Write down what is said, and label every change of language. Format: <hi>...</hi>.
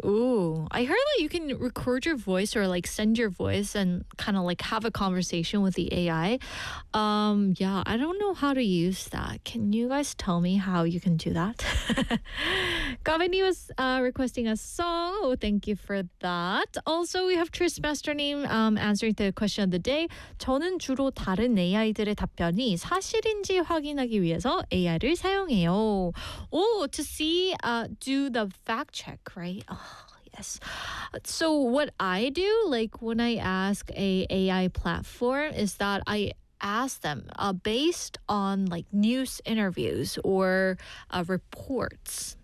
<en>I heard that you can record your voice or like send your voice and kind of like have a conversation with the AI. Yeah, I don't know how to use that. Can you guys tell me how you can do that? Gavini was requesting a song. Oh, thank you for that. Also, we have Tris Master Name answering the question of the day.</en> <ko>저는 주로 다른 AI들의 답변이 사실인지 확인하기 위해서 AI를 사용해요.</ko> <en>Oh, to see, do the fact check, right? Yes. So what I do, like when I ask a AI platform, is that I ask them based on like news interviews or reports.</en>